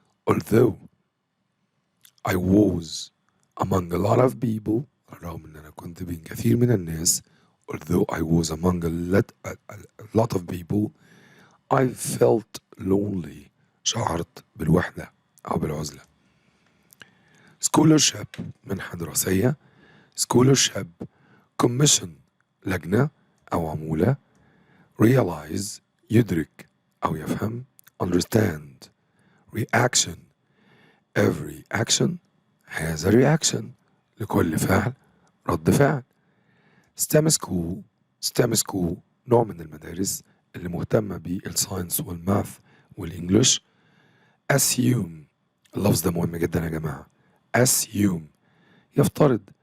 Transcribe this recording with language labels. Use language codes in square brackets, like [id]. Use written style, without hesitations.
[en] although I was among a lot of people [ar] رغم أن أنا كنت بين كثير من الناس [en] although I was among a lot of people I felt lonely [ar] شعرت بالوحدة أو بالعزلة. scholarship منحة دراسية. scholarship commission لجنة أو عمولة. realize يدرك أو يفهم. [en] understand reaction every action has a reaction [ar] لكل فعل رد فعل. STEM school نوع من المدارس اللي مهتمة بالساينس والماث والإنجليش. assume اللفظ ده مهم جدا يا جماعة. assume يفترض.